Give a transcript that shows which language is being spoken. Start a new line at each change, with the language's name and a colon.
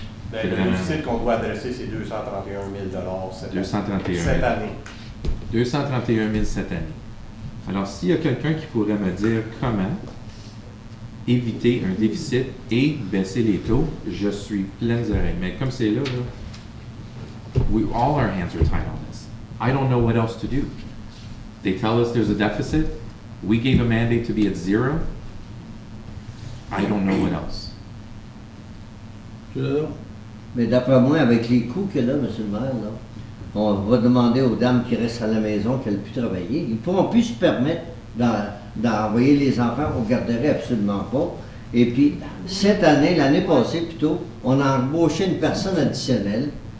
French: Ben, le déficit qu'on doit adresser, c'est 231 000 cette année. 231 000 cette année. Alors, s'il y a quelqu'un qui pourrait me dire comment éviter un déficit et baisser les taux, je suis pleine d'oreilles. Mais comme c'est là,
English: all our hands are tied on this. I don't know what else to do. They tell us there's a deficit. We gave a mandate to be at 0. I don't know what else.
French: Mais d'après moi, avec les coûts qu'il y a là, M. le maire, là, on va demander aux dames qui restent à la maison qu'elles puissent travailler. Ils ne pourront plus se permettre d'envoyer les enfants aux garderies, absolument pas. Et puis, cette année, l'année passée plutôt, on a embauché une personne additionnelle.